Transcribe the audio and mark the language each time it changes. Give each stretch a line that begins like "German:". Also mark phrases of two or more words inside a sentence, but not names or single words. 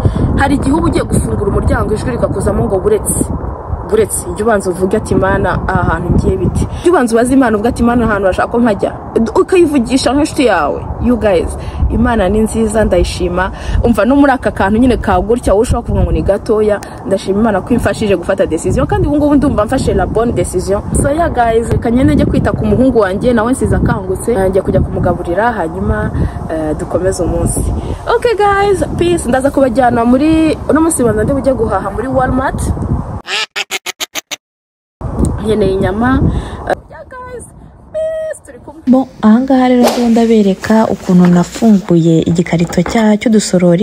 Kinyarwanda: Hari igihe uba ugiye gufungura umuryango ijwi rikakuzamo ngo buretse ijya ubanza uvuge ati Imana aha hantu ngiye biti, ijya ubanza ubaza Imana uvuga ati Imana ahantu urashaka ko mpajya, ukayivugisha nk'inshuti yawe.
English: You guys,
Kinyarwanda: Imana ni nziza, ndayishima. Umva no muri aka kantu nyine kagutya wowe ushobora kuvuga ngo ni gatoya, ndashima Imana ko imfashije gufata decision, kandi ubu ngubu ndumva mfashe
French: la bonne decision.
English: So yeah guys,
Kinyarwanda: reka nyine njye kwita ku muhungu wanjye, nawe nsize akangutse, njye kujya kumugaburira hanyuma dukomeze umunsi.
English: Okay guys, peace.
Kinyarwanda: Ndaza kubajyana muri uno munsi banza ndi bujye guhaha muri Walmart. Nkeneye inyama. Bon, ahangaha rero ndabereka ukuntu nafunguye igikarito cy'udusorori.